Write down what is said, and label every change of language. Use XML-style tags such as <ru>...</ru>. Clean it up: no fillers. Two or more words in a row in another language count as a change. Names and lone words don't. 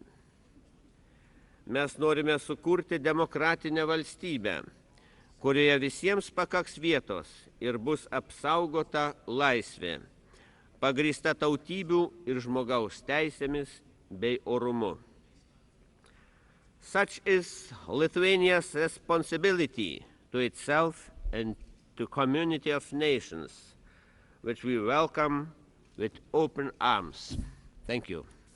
<lt>Mes norime sukurti demokratinę valstybę, kurioje visiems pakaks vietos ir bus apsaugota laisvė, pagrįsta tautybių ir žmogaus teisėmis bei orumu.</lt> <en>Such is Lithuania's responsibility to itself and to community of nations, which we welcome with open arms. Thank you.</en>